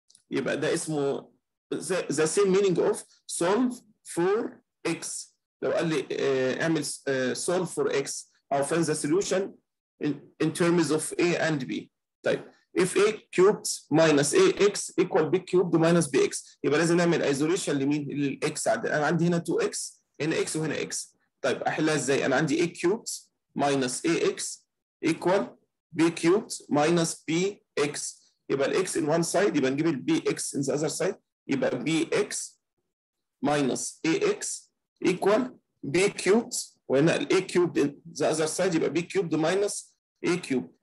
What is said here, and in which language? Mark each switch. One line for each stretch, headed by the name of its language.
Arabic: يبقى ده اسمه
English: the same meaning of solve for X.
Arabic: لو قال لي اعمل
English: solve for X أو find the solution in terms of A and B. طيب if A cubed minus AX equal B cubed minus BX
Arabic: يبقى لازم نعمل
English: isolation
Arabic: لمين؟ للX. أنا عندي هنا 2X هنا X وهنا X. طيب أحلها إزاي؟ أنا عندي
English: A cubed minus AX equal B cubed minus BX. يبقى ال X in one side
Arabic: يبقى نجيب
English: ال BX in the other side يبقى BX minus AX equal B cubed وهنا ال A cubed in the other side يبقى B cubed minus A cubed.